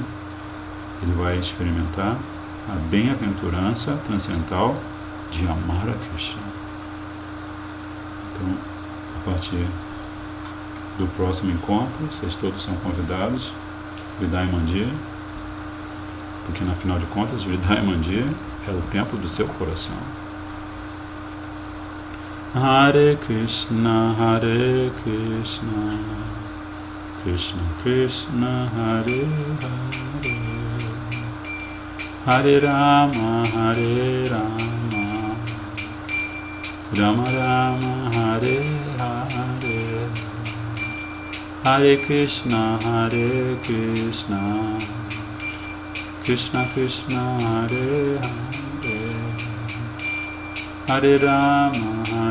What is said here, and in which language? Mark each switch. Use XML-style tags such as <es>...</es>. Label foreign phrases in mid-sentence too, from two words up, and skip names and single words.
<pt>Ele vai experimentar a bem-aventurança transcendental de amar a Krishna. Então, a partir do próximo encontro, vocês todos são convidados, Hridaya Mandir, porque, na final de contas, Hridaya Mandir é o templo do seu coração.</pt> <sa>Hare Krishna, Krishna Krishna, Hare Hare, Hare Rama, Rama Rama, Hare Hare, Hare Krishna, Krishna Krishna, Hare Hare, Hare Rama,</sa>